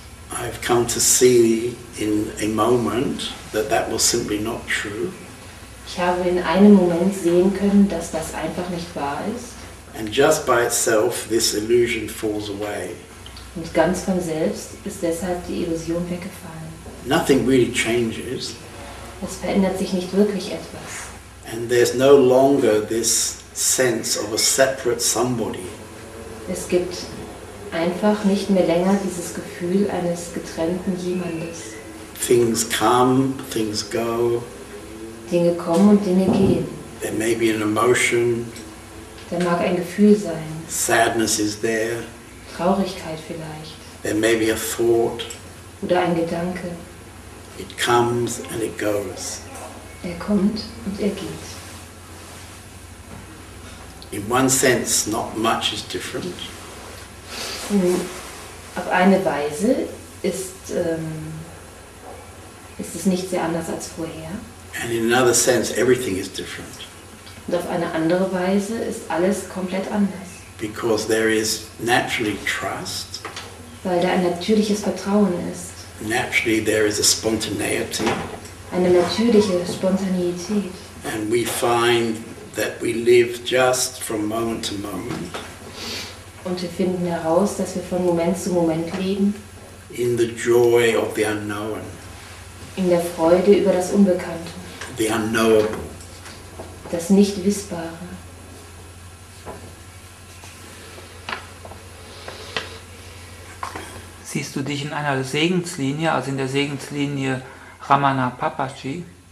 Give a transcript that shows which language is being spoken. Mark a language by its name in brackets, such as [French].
[English] I've come to see in a moment that that was simply not true, [German] Ich habe in einem Moment sehen können, dass das einfach nicht wahr ist. [English] and just by itself this illusion falls away. [German] Und ganz von selbst ist deshalb die Illusion weggefallen. [English] Nothing really changes, [German] Es verändert sich nicht wirklich etwas. [English] and there's no longer this sense of a separate somebody. [German] Es gibt einfach nicht mehr länger dieses Gefühl eines getrennten Jemandes. [English] Things come, things go, [German] Dinge kommen und Dinge gehen. [English] there may be an emotion, [German] Da mag ein Gefühl sein, [English] sadness is there, [German] Traurigkeit vielleicht [English] there may be a thought, [German] oder ein Gedanke. [English] it comes and it goes. [German] Er kommt und er geht. [English] In one sense, not much is different. [German] Auf eine Weise ist es nicht sehr anders als vorher. [English] And in another sense, everything is different. [German] Und auf eine andere Weise ist alles komplett anders. [English] Because there is naturally trust, [German] Weil da ein natürliches Vertrauen ist. [English] naturally there is a spontaneity, [German] Eine natürliche Spontaneität. [English] and we find that we live just from moment to moment [German] Und wir finden heraus, dass wir von Moment zu Moment leben, [English] in the joy of the unknown, [German] in der Freude über das Unbekannte, [English] the unknowable. [German] das Nicht-Wissbare. Siehst du dich in einer Segenslinie, also in der Segenslinie Ramana Papaji?